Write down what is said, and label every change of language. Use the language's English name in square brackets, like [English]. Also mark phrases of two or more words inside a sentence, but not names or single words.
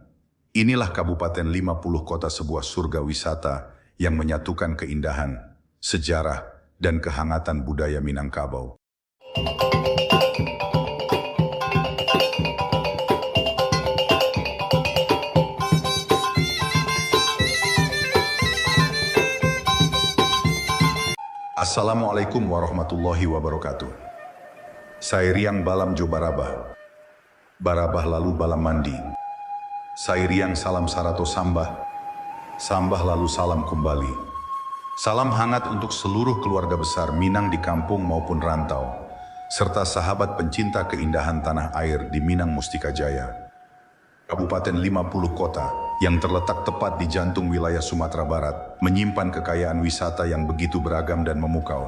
[Indonesian] Inilah Kabupaten 50 Kota, sebuah surga wisata yang menyatukan keindahan, sejarah, dan kehangatan budaya Minangkabau. [Arabic] السلام عليكم ورحمة الله وبركاته. [Minangkabau] Sairiang balam jo barabah. Barabah lalu balam mandi. Sairiang salam sarato sambah. Sambah lalu salam kembali. [Indonesian] Salam hangat untuk seluruh keluarga besar Minang di kampung maupun rantau, serta sahabat pencinta keindahan tanah air di Minang Mustika Jaya. Kabupaten 50 Kota yang terletak tepat di jantung wilayah Sumatera Barat menyimpan kekayaan wisata yang begitu beragam dan memukau.